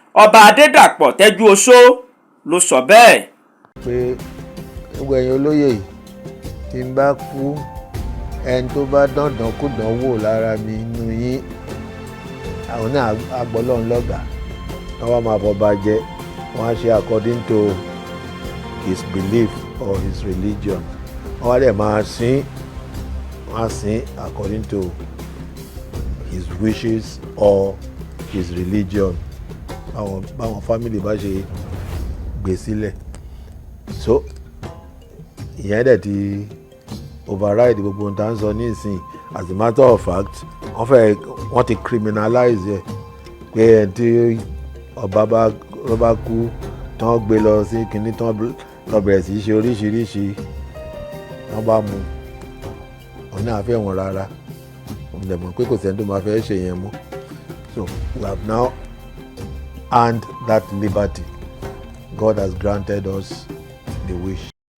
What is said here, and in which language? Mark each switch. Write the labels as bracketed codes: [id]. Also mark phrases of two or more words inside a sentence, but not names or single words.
[yo] Ọba Adédàpọ̀ Tẹ́júoṣó ló sọ bẹ́ẹ̀. Pé gbogbo ẹ̀yin olóyè yìí, tí n bá kú, ẹni tó bá dán ìdánkúdán wò lára mi nínú yín, àwọn náà á, á gbọ́ Ọlọ́run lọ́gàá. Wọ́n wá máa fọba jẹ, wọ́n á ṣe [en] according to his belief or his religion. [yo] Wọ́n á dẹ̀ máa sìn, wọ́n á sìn [en] according to his wishes or his religion. [yo] Báwọn, báwọn family bá ṣe gbé sílẹ̀. So, ìyẹn dẹ̀ ti override gbogbo ohun tá ń sọ nísìnyí. [en] As a matter of fact, [yo] wọ́n fẹ́, wọ́n ti criminalize ẹ̀. Pé ẹni tí ọba bá, ló bá kú, tán gbé lọ sí kinní, tán lọ bẹ̀rẹ̀ sí í ṣe oríṣiríṣi, tán bá mú, òun náà fẹ́ wọn rárá. Òun dẹ̀ mọ̀ pé kò sẹ́ni tó máa fẹ́ ṣe yẹn mọ́. [en] So, we have now earned that liberty. God has granted us the wish.